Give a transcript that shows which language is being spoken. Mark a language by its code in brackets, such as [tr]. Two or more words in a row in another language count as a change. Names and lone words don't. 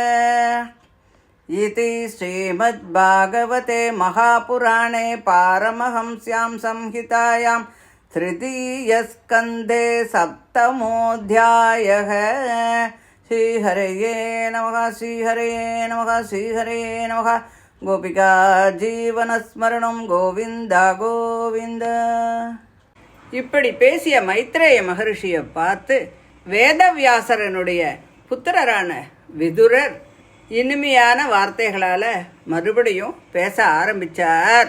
[sa] इति श्रीमद्भागवते महापुराणे पारमहंस्यां संहितायां तृतीयस्कन्धे सप्तमोऽध्यायः। श्रीहरये नमः श्रीहरये नमः श्रीहरये नमः। गोपिका जीवनस्मरणं गोविन्दा गोविन्द. [ta] இப்படி பேசிய மைத்ரேய மகரிஷியை பார்த்து வேதவியாசரனுடைய புத்திரரான விதுரர் இனிமையான வார்த்தைகளால் மறுபடியும் பேச ஆரம்பித்தார்.